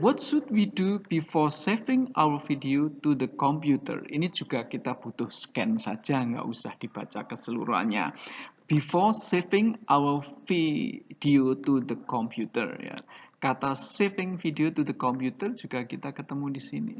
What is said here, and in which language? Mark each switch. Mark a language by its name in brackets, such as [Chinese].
[English] What should we do before saving our video to the computer? [Indonesian] Ini juga kita butuh scan saja, nggak usah dibaca keseluruhannya. [English] Before saving our video to the computer. Ya. [Indonesian] Kata [English] saving video to the computer [Indonesian] juga kita ketemu di sini.